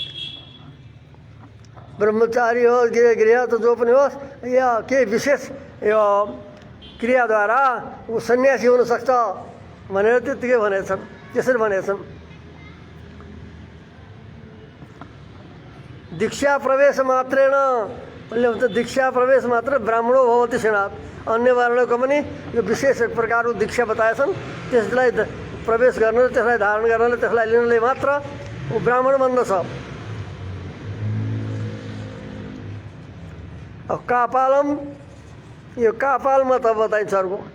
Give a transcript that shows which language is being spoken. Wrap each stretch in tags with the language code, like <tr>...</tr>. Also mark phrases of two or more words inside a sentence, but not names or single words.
<ne>ब्रह्मचारी होस् गृह त जो पनि होस्, या केही विशेष यो क्रियाद्वारा ऊ सन्यासी हुनसक्छ भनेर त्यत्तिकै भनेछन्, त्यसरी भनेछन्।</ne> <sa>दीक्षा प्रवेश मात्रेण,</sa> <ne>उसले भन्छ</ne> <sa>दीक्षा प्रवेश मात्र ब्राह्मणो भवति सेनात्,</sa> <ne>अन्य वर्णको पनि यो विशेष एक प्रकारको दीक्षा बताएछन्। त्यसलाई प्रवेश गर्नु, त्यसलाई धारण गर्नले, त्यसलाई लिनले मात्र ऊ ब्राह्मण बन्दछ। कापालम, यो कापाल मत बताइन्छ अर्को।</ne>